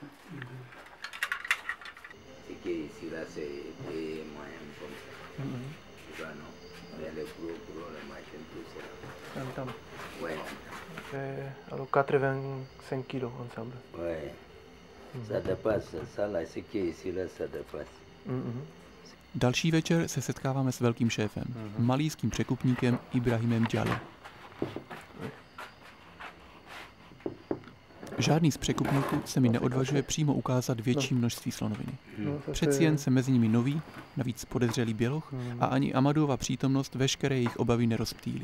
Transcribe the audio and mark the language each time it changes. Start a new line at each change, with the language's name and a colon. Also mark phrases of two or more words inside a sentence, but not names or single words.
French: C'est que ici là c'est des moyens comme ça. Tu vois, non? Il y a les gros, les machines, tout ça. Ouais. Alors 85 kilos ensemble. Ouais. Ça dépasse. Ça là, ce qui est ici là, ça dépasse.
Czech: Další večer se setkáváme s velkým šéfem, malýským překupníkem Ibrahimem Djale. Žádný z překupníků se mi neodvažuje přímo ukázat větší množství slonoviny. Přeci jen se mezi nimi noví, navíc podezřelý běloch a ani Amadova přítomnost veškeré jejich obavy nerozptýlí.